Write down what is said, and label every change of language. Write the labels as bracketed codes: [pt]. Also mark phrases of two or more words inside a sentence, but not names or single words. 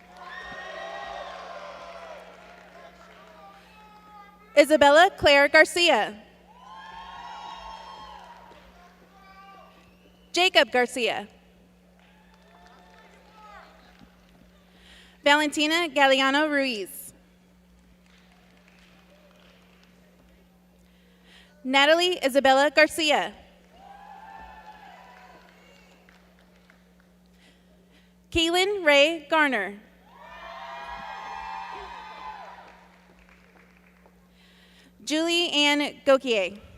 [en] Isabella Claire Garcia. Jacob Garcia. Valentina Galeano Ruiz. Natalie Isabella Garcia. Keelan Ray Garner. Julie Ann Gokier.